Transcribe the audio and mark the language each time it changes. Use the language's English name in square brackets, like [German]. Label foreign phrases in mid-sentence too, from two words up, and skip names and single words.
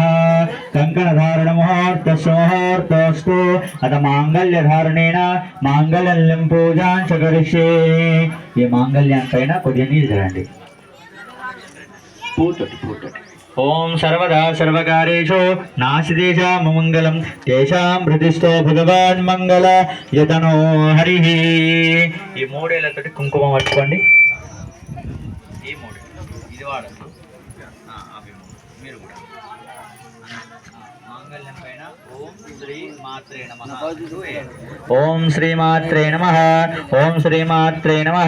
[Sanskrit] कंकणधारण मुहूर्तस्तु अथ मांगल्यधारणेन मांगल्यं पूजां च करिष्ये। [Telugu] ఈ మాంగళ్యం పైన కొద్దిగా నీళ్ళు చల్లండి। [Sanskrit] ओम सर्वदा सर्वकारेषु नास्तितेषां मंगलं तेषां हृदिस्थो भगवान् मंगल यतनो हरिः। [Telugu] ఈ మూడేళ్లతోటి కుంకుమ పట్టుకోండి। ఈ మూడే ఇది వాడచ్చు। అవి మీరు కూడా మాంగళ్యం పైన [Sanskrit] ఓం శ్రీ మాత్రే నమః। [Telugu] ఓం శ్రీ మాత్రే నమః। ఓం శ్రీ మాత్రే నమః।